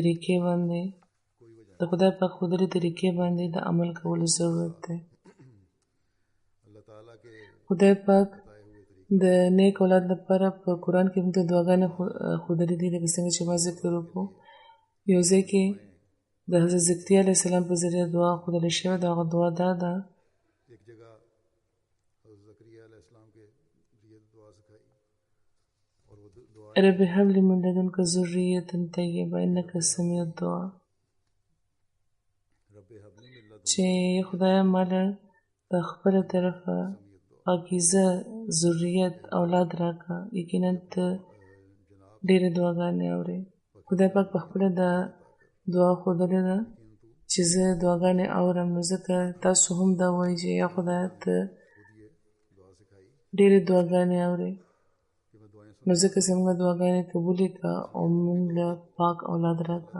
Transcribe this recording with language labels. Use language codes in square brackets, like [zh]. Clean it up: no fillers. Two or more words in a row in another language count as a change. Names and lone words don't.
[ps] طریقې باندې د عمل کولو ضرورت دی. خدای پاک د نیک اولاد لپاره په قرآن کې موږ ته دعاګانې ښودلې دي، لکه څنګه چې ما ذکر وکړو. یو ځای کې د حضرت زکریا علیه السلام په ذریعه دعا ښودل شوې ده. هغه دعا دا ده [ur] ایک جگہ حضرت زکریا علیہ السلام کے یہ دعا سکھائی اور وہ دعا [ar] رب هب لي من لدنك ذرية طيبة إنك سميع الدعاء، رب هب لي من لدنک [ps] چې خدایه ماله د خپله طرفه پاکیزه ذریت اولاد راکړه. یقینا ته ډېرې دعاګانې اورې. خدای پاک په خپله دا دعا ښودلې ده چې زه دعاګانې اورم، نو ځکه تاسو هم دا وایئ چې یا خدایه ته ډېرې دعاګانې اورې، نو ځکه زموږ دعاګانې قبولې کړه او موږ له پاک اولاد راکړه.